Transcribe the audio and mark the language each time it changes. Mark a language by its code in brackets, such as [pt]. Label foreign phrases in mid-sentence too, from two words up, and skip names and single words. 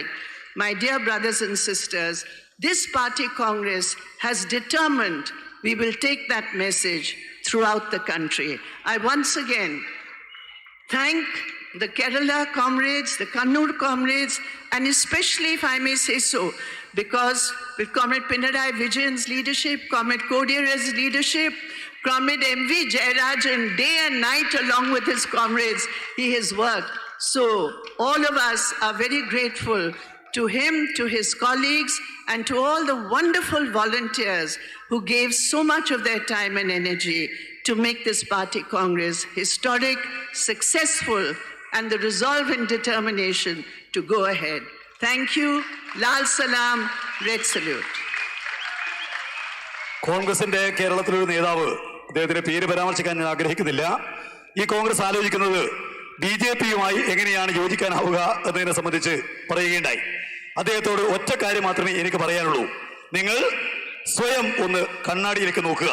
[en] My dear brothers and sisters, this party congress has determined we will take that message throughout the country. I once again thank the Kerala comrades, the Kannur comrades, and especially, if I may say so, because with Comrade Pinarayi Vijayan's leadership, Comrade Kodiyara's leadership, Comrade M.V. Jayarajan, day and night along with his comrades, he has worked. So all of us are very grateful to him, to his colleagues, and to all the wonderful volunteers who gave so much of their time and energy to make this party congress historic, successful, and the resolve and determination to go ahead. Thank you. [hi] Lal Salam, [en] Red Salute. [ml] കോൺഗ്രസിന്റെ കേരളത്തിലൊരു നേതാവ്, അദ്ദേഹത്തിന്റെ പേര് പരാമർശിക്കാൻ ഞാൻ ആഗ്രഹിക്കുന്നില്ല, ഈ കോൺഗ്രസ് ആലോചിക്കുന്നത് BJP-യുമായി എങ്ങനെയാണ് യോജിക്കാനാവുക എന്നതിനെ സംബന്ധിച്ച് പറയുകയുണ്ടായി. അദ്ദേഹത്തോട് ഒറ്റ കാര്യം മാത്രമേ എനിക്ക് പറയാനുള്ളൂ. നിങ്ങൾ സ്വയം ഒന്ന് കണ്ണാടിയിലേക്ക് നോക്കുക.